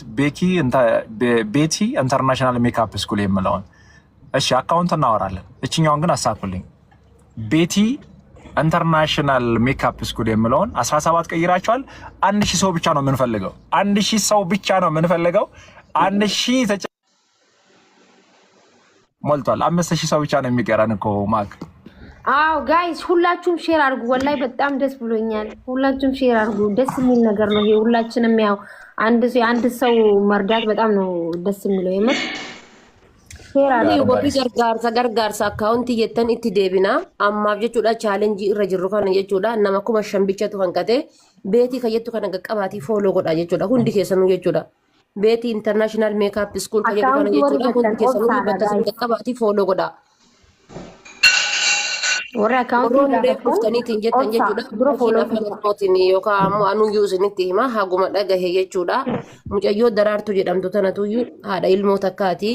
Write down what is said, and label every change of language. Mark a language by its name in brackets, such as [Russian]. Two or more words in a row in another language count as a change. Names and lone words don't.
[Amharic] ቤቲ ኢንተርናሽናል ሜካፕ ስኩል የምለውን። እሺ አካውንት እናወራለን። እችኛውን ግን አሳኩልኝ። ቤቲ ኢንተርናሽናል ሜካፕ ስኩል የምለውን 17 ቀይራቸዋል። 1000 ሰው ብቻ ነው የምንፈልገው። 1000 ሰው ብቻ ነው የምንፈልገው። 1000 ሞልቷል። 5000 ሰው ብቻ ነው የሚቀረን እኮ ማክ። አዎ ጋይስ ሁላችሁም ሼር አድርጉ። ወላይ በጣም ደስ ብሎኛል። ሁላችሁም ሼር አድርጉ። ደስ የሚል ነገር ነው ይሄ። ሁላችንም ያው አንድ ሰው መርዳት በጣም ነው ደስ የሚለው የምር [Oromo] Warri gargaarsa akkaawuntii jettan itti deebina. Ammaaf jechuudha chaalenjii irra jirru kana jechuudha. Nama 5,000 bichatu hanqate beetii kayyattu kana qaqqabaatii fooloo godha jechuudha. Hundi keessanuu jechuudha. Beetii international makeup school kayyattu kana jechuudha. Hundi keessanuu bakka isin qaqqabaatii fooloo godha. Warri akkaawuntii dhuftaniitiin jettan jechuudha. Fooloo filannootiin yookaan ammoo anuyyuu isinitti hima haguma dhagahe jechuudha. Mucayyoo daraartuu jedhamtu tanatuyyuu haadha ilmoo takkaati.